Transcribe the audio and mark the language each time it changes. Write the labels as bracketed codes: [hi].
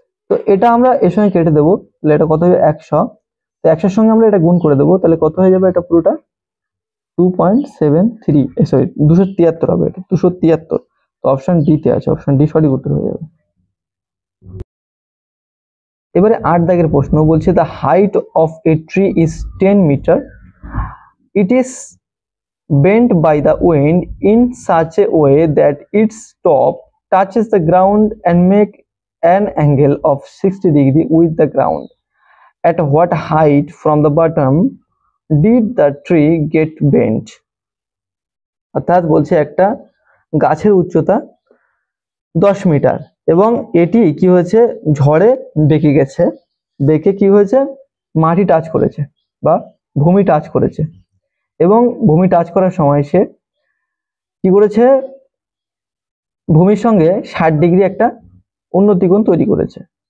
[bn] তো এটা আমরা এর সঙ্গে কেটে দেবো, তাহলে এটা কত হবে, 100। তো 100-এর সঙ্গে আমরা এটা গুণ করে দেবো, তাহলে কত হয়ে যাবে, এটা পুরোটা 2.73, সরি 273 হবে, এটা 273। তো অপশন ডি তে আছে, অপশন ডি সঠিক উত্তর হয়ে যাবে। এবারে 8 দাগের প্রশ্ন বলছে [en] The height of a tree is 10 metre, it is bent by the wind in such a way that its top touches the ground and make an angle of 60 degree with the ground. At what height from the bottom did the tree get bent? [bn] অর্থাৎ বলছে একটা গাছের উচ্চতা 10 metre এবং এটি কি হয়েছে, ঝড়ে বেঁকে গেছে, বেঁকে কি হয়েছে, মাটি টাচ করেছে বা ভূমি টাচ করেছে, এবং ভূমি টাচ করার সময় সে কি করেছে, ভূমির সঙ্গে 60 ডিগ্রি একটা উন্নতি কোণ তৈরি করেছে।